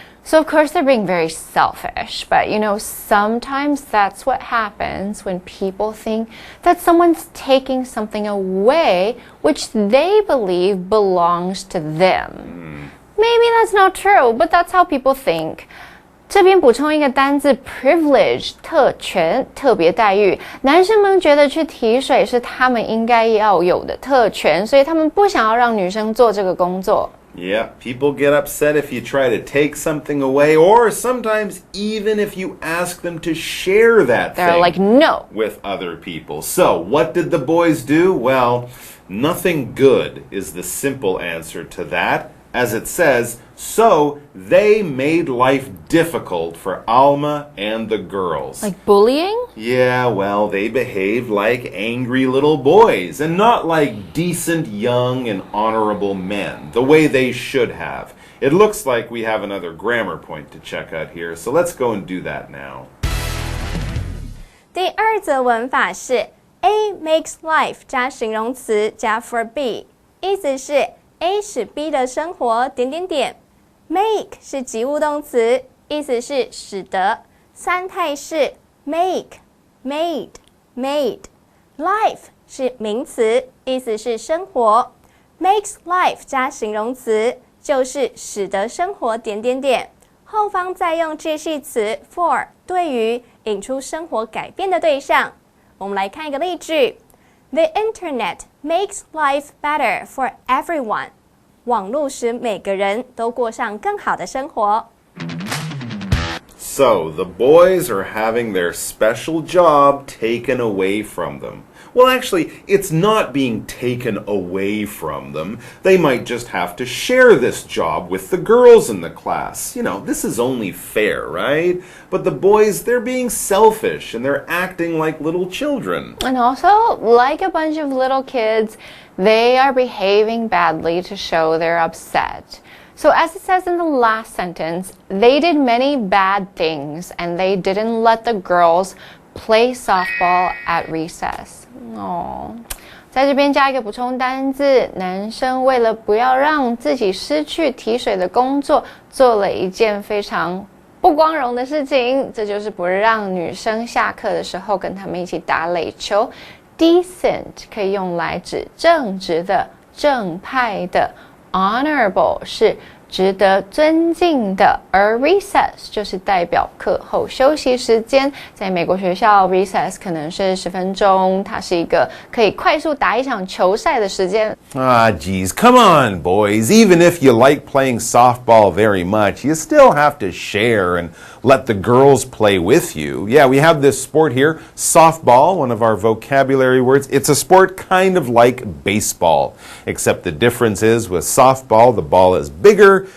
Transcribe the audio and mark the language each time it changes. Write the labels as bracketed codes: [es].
[en] So of course they're being very selfish, but sometimes that's what happens when people think that someone's taking something away which they believe belongs to them. Maybe that's not true, but that's how people think. [zh] 这边补充一个单字 privilege 特权特别待遇，男生们觉得去提水是他们应该要有的特权，所以他们不想要让女生做这个工作。 [en] Yeah, people get upset if you try to take something away, or sometimes even if you ask them to share that They're thing like, no. with other people. So, what did the boys do? Well, nothing good is the simple answer to that. As it says, so they made life difficult for Alma and the girls. Like bullying? Yeah, well, they behaved like angry little boys and not like decent, young, and honorable men, the way they should have. It looks like we have another grammar point to check out here, so let's go and do that now. [zh] 第二则文法是 [en] A makes life [zh] 加形容词加 for B， 意思是 A 使 B 的生活…… make 是及物动词，意思是使得，三态是 [en] make, made, made。 [zh] Life 是名词，意思是生活， [en] makes life [zh] 加形容词就是使得生活……后方再用介系词 for 对于引出生活改变的对象。我们来看一个例句。 [en] The internet makes life better for everyone. [zh] 网络使每个人都过上更好的生活。 [en] So, the boys are having their special job taken away from them. Well, actually, it's not being taken away from them. They might just have to share this job with the girls in the class. This is only fair, right? But the boys, they're being selfish and they're acting like little children. And also, like a bunch of little kids, they are behaving badly to show they're upset. So as it says in the last sentence, they did many bad things and they didn't let the girls play softball at recess. [zh] 在这边加一个补充单字，男生为了不要让自己失去提水的工作，做了一件非常不光荣的事情，这就是不让女生下课的时候跟他们一起打垒球。 Decent 可以用来指正直的、正派的。Honorable 是值得尊敬的，而 recess 就是代表课后休息时间。在美国学校 recess 可能是10分钟，它是一个可以快速打一场球赛的时间。 [en] Geez, come on, boys. Even if you like playing softball very much, you still have to share and let the girls play with you. Yeah, we have this sport here, softball, one of our vocabulary words. It's a sport kind of like baseball, except the difference is with softball, the ball is bigger.